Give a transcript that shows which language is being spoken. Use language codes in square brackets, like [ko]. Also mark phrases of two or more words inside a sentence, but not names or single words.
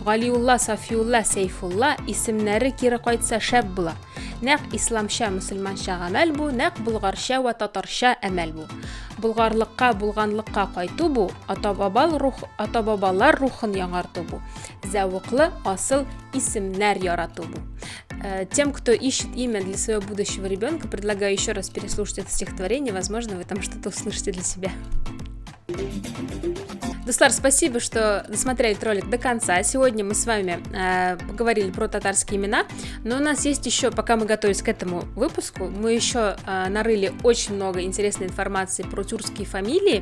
[tt] Галиулла, Сафиулла, Сейфулла исемнәре кире кайтса шәп була. Нәк исламша, мөселманча гамәл бу, нәк булгарча ва татарча әмәл бу. Булгарлыкка, булганлыкка кайту бу, ата-бабалар рухын яңарту бу. Зәвыклы, асыл исемнәр ярату бу. [ru] Тем, кто ищет имя для своего будущего ребенка, предлагаю еще раз переслушать это стихотворение. Возможно, вы там что-то услышите для себя. Дуслар, спасибо, что досмотрели этот ролик до конца. Сегодня мы с вами поговорили про татарские имена, но у нас есть еще, пока мы готовились к этому выпуску, мы еще нарыли очень много интересной информации про тюркские фамилии.